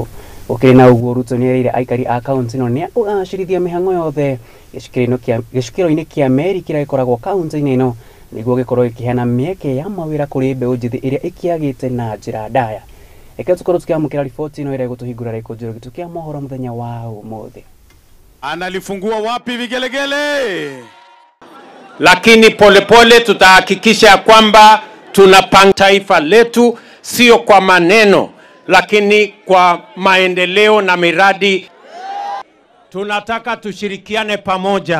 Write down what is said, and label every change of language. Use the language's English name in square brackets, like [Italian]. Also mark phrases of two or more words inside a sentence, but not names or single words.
[Kikuyu] Ukiri na uguo Ruto ni erire aikari a kaunti ĩno ni ũgacĩrithia mĩhang'o yothe gĩcukĩro-inĩ kĩa meri kĩrĩa gĩkoragwo kaunti-inĩ ĩno nĩguo gĩkorwo gĩkĩheana mĩeke ya mawĩra kũrĩ mbeũ njĩthĩ ĩrĩa ĩkĩagĩte na njĩra ndaya. Eke tukorwo tukiamukira riboti ĩno ĩrĩa gũtũhingũra Gikunjuro gitu kia mohoro muthenya wa ũmũthĩ. [Swahili] Analifungua wapi vigelegele? Lakini polepole tutahakikisha kwamba tunapanga taifa letu sio kwa maneno lakini kwa maendeleo na miradi. Tunataka tushirikiane pamoja.